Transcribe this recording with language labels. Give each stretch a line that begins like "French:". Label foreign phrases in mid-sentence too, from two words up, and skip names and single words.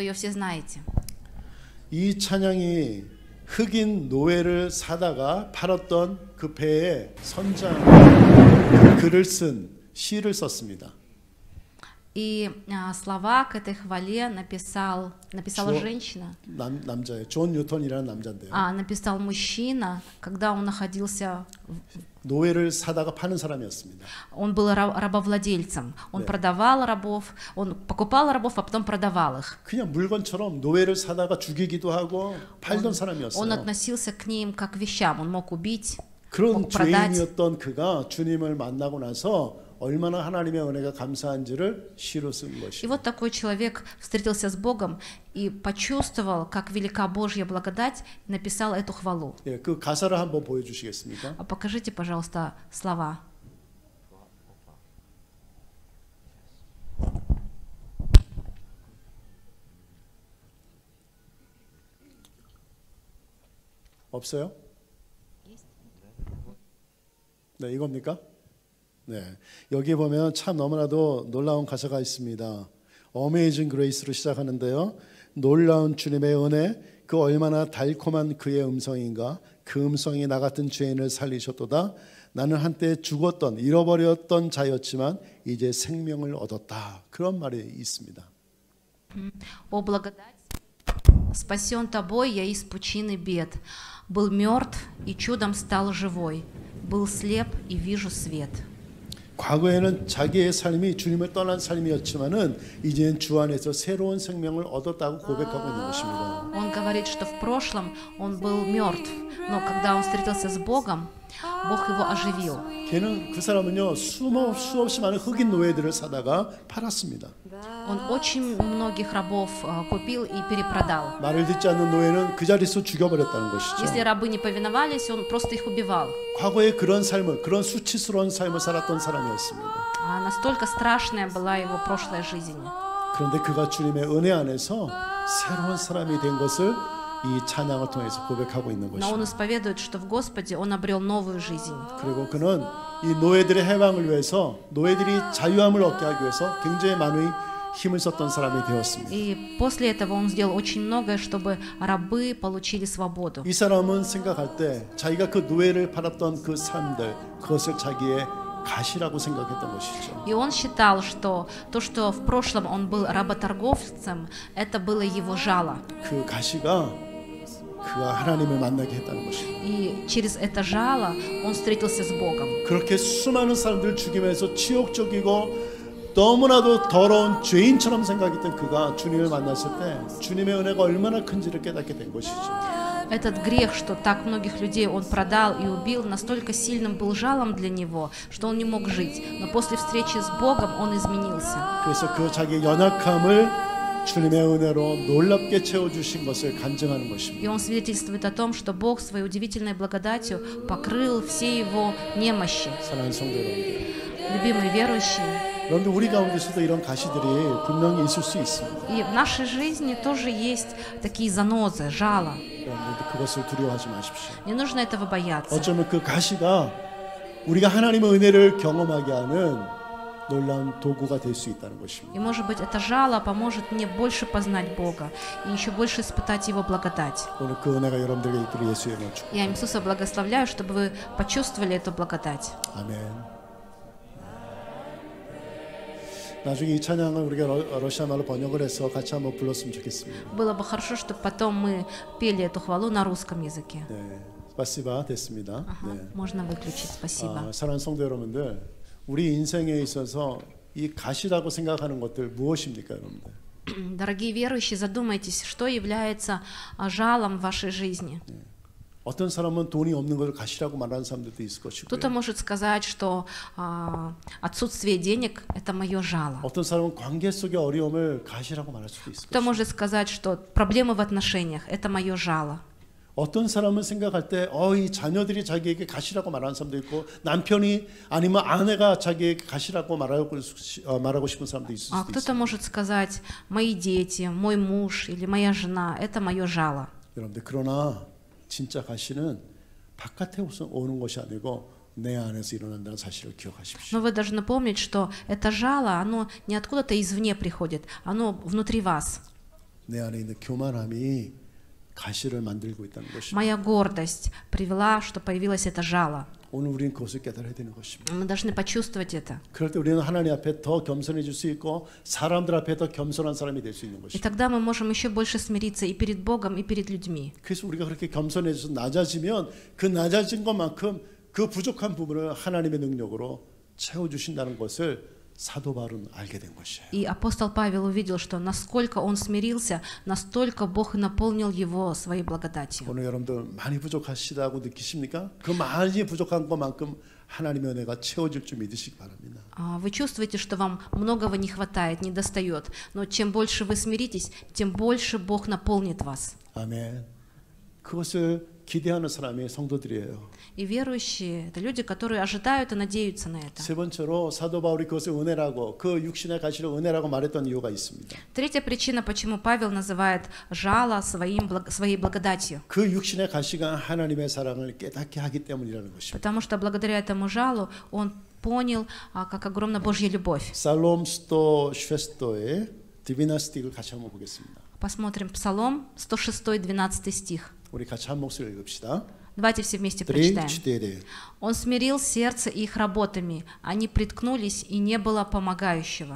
Russian: Мне кажется, вы ее все знаете.
Korean: 이 찬양이 흑인 노예를 사다가 팔았던 그 배의 선장 그 글을 쓴 시를 썼습니다.
Russian: И слова к этой хвале написала женщина.
Korean: 남자예요. 존 뉴턴이라는 남자인데요.
Russian: Написал мужчина, когда он находился.
Korean: 노예를 사다가 파는 사람이었습니다.
Russian: Он был рабовладельцем. Он продавал рабов, он покупал рабов, а потом продавал их.
Korean: 그냥 물건처럼 노예를 사다가 죽이기도 하고 팔던 사람이었어요.
Russian: Он относился к ним как к вещам. Он мог убить,
Korean: 그런
Russian: мог продать.
Korean: 죄인이었던 그가 주님을 만나고 나서 얼마나 하나님의 은혜가 감사한지를 시로 쓴
Russian: И
Korean: 것이죠.
Russian: вот такой человек встретился с Богом и почувствовал, как велика Божья благодать, и написал эту хвалу.
Korean: 예, 그 가사를 한번 보여주시겠습니까?
Russian: Покажите, пожалуйста, слова.
Korean: 없어요? 네, 이겁니까? 네, 여기 보면 참 너무나도 놀라운 가사가 있습니다. Amazing Grace로 시작하는데요. 놀라운 주님의 은혜, 그 얼마나 달콤한 그의 음성인가. 그 음성이 나 같은 죄인을 살리셨도다. 나는 한때 죽었던 잃어버렸던 자였지만 이제 생명을 얻었다. 그런 말이 있습니다.
Russian: О благодать, спасен тобой я из пучины бед, был мертв и чудом стал живой, был слеп и вижу свет.
Korean: 과거에는 자기의 삶이 주님을 떠난 삶이었지만은 이제는 주 안에서 새로운 생명을 얻었다고 고백하고 있는 것입니다.
Russian: Он говорит, что в прошлом он был мертв, но когда он встретился с Богом, Бог его оживил.
Korean: 걔는 그 사람은요 수없이 많은 흑인 노예들을 사다가 팔았습니다.
Russian: Он очень многих рабов купил и перепродал.
Korean: 말을 듣지 않는 노예는 그 자리에서 죽여버렸다는 것이죠.
Russian: Если рабы не повиновались, он просто их убивал.
Korean: 과거에 그런 삶을, 그런 수치스러운 삶을 살았던 사람이었습니다.
Russian: Настолько страшная была его прошлая жизнь.
Korean: 그런데 그가 주님의 은혜 안에서 새로운 사람이 된 것을 이 찬양을 통해서 고백하고 있는
Russian: Но он
Korean: 것입니다.
Russian: исповедует, что в Господе он обрел новую жизнь.
Korean: 그리고 그는 이 노예들의 해방을 위해서, 노예들이 자유함을 얻게 하기 위해서 굉장히 많은 힘을 썼던 사람이 되었습니다.
Russian: И после этого он сделал очень многое, чтобы рабы получили свободу.
Korean: 이 사람은 생각할 때 자기가 그 노예를 팔았던 그 삶들, 그것을 자기의 가시라고 생각했던 것이죠.
Russian: И он считал, что то, что в прошлом он был работорговцем, это было его жало.
Korean: 그 가시가 그가 하나님을 만나게 했다는 것입니다.
Russian: И через это жало он встретился с Богом.
Korean: 그렇게 수많은 사람들을 죽이면서 치욕적이고 너무나도 더러운 죄인처럼 생각했던 그가 주님을 만났을 때 주님의 은혜가 얼마나 큰지를 깨닫게 된 것이죠.
Russian: Этот грех, что так многих людей он продал и убил, настолько сильным был жалом для него, что он не мог жить. Но после встречи с Богом он изменился.
Korean: 그래서 그 자기의 연약함을 주님의 은혜로 놀랍게 채워주신 것을 간증하는 것입니다.
Russian: И он свидетельствует о том, что Бог своей удивительной благодатью покрыл все его немощи.
Korean: 사랑하는 성도 여러분들,
Russian: Любимые верующие,
Korean: 여러분들 우리 가운데서도 이런 가시들이 분명히 있을 수 있습니다.
Russian: и в нашей жизни тоже есть такие занозы, жало.
Korean: 여러분들 그것을 두려워하지 마십시오.
Russian: Не нужно этого бояться.
Korean: 어쩌면 그 가시가 우리가 하나님의 은혜를 경험하게 하는 놀라운 도구가 될 수 있다는 것입니다.
Russian: И, может быть, это жало поможет мне больше познать Бога и еще больше испытать Его благодать.
Korean: 오늘 그 은혜가 여러분들에게 있도록 예수의 이름으로 축복합니다.
Russian: Я Иисуса благословляю, чтобы вы почувствовали эту благодать.
Korean: 아멘. 나중에 이 찬양을 우리가 러시아 말로 번역을 해서 같이 한번 불렀으면 좋겠습니다.
Russian: Было бы хорошо, чтобы потом мы пели эту хвалу на русском языке.
Korean: 네, спасибо 됐습니다. 네.
Russian: Можно выключить, спасибо.
Korean: 사랑하는 성도 여러분들, 우리 인생에 있어서 이 가시라고 생각하는 것들 무엇입니까, 여러분들?
Russian: Дорогие верующие, задумайтесь, что является жалом в вашей жизни.
Korean: 어떤 사람은 돈이 없는 것을 가시라고 말하는 사람들도 있을 것이고요.
Russian: Кто-то может сказать, что отсутствие денег – это мое жало.
Korean: 어떤 사람은 관계 속의 어려움을 가시라고 말할 수도 있을
Russian: Кто
Korean: 것이고요.
Russian: может сказать, что проблемы в отношениях – это мое жало.
Korean: 어떤 사람은 생각할 때, 이 자녀들이 자기에게 가시라고 말하는 사람도 있고, 남편이 아니면 아내가 자기에게 가시라고 말하고 싶은 사람도 있을 수도
Russian: Кто-то
Korean: 있어요.
Russian: может сказать, мои дети, мой муж или моя жена – это мое жало.
Korean: 여러분들, 그러나 진짜 가시는 바깥에 오는 것이 아니고 내 안에서 일어난다는 사실을 기억하십시오.
Russian: Но вы должны помнить, что это жало, оно не откуда-то извне приходит, оно внутри вас.
Korean: 내 안에 있는 교만함이 가시를 만들고 있다는 것입니다.
Russian: Моя гордость привела, что появилось это жало.
Korean: 오늘 우리는 그것을 깨달아야 되는 것입니다.
Russian: Мы должны почувствовать это.
Korean: 그럴 때 우리는 하나님 앞에 더 겸손해질 수 있고 사람들 앞에 더 겸손한 사람이 될 수 있는
Russian: И
Korean: 것입니다.
Russian: тогда мы можем еще больше смириться и перед Богом, и перед людьми.
Korean: 그래서 우리가 그렇게 겸손해져서 낮아지면 그 낮아진 것만큼 그 부족한 부분을 하나님의 능력으로 채워주신다는 것을 사도 바울은 알게 된 것이에요.
Russian: И апостол Павел увидел, что насколько он смирился, настолько Бог наполнил его своей благодатью.
Korean: 오늘 여러분들 많이 부족하시다고 느끼십니까? 그 많이 부족한 것만큼 하나님의 은혜가 채워질 줄 믿으시기 바랍니다.
Russian: Вы чувствуете, что вам многого не хватает, не достает, но чем больше вы смиритесь, тем больше Бог наполнит вас.
Korean: 아멘. 그것을 기대하는 사람이 성도들이에요.
Russian: И верующие — это люди, которые ожидают и надеются на это.
Korean: 세 번째로 사도 바울이 그것을 은혜라고 그 육신의 가시를 은혜라고 말했던 이유가 있습니다.
Russian: Третья причина, почему Павел называет жало своей благодатью.
Korean: 그 육신의 가시가 하나님의 사랑을 깨닫게 하기 때문이라는 것입니다.
Russian: Потому что благодаря этому жалу он понял, как огромна Божья любовь.
Korean: 살롬 106의 디비나스틱을 같이 한번 보겠습니다.
Russian: Посмотрим Псалом 106, 12 стих.
Korean: 우리 같이 한 목소리 읽읍시다.
Russian: Давайте все вместе 3, прочитаем. 4. Он смирил сердце их работами, они приткнулись, и не было помогающего.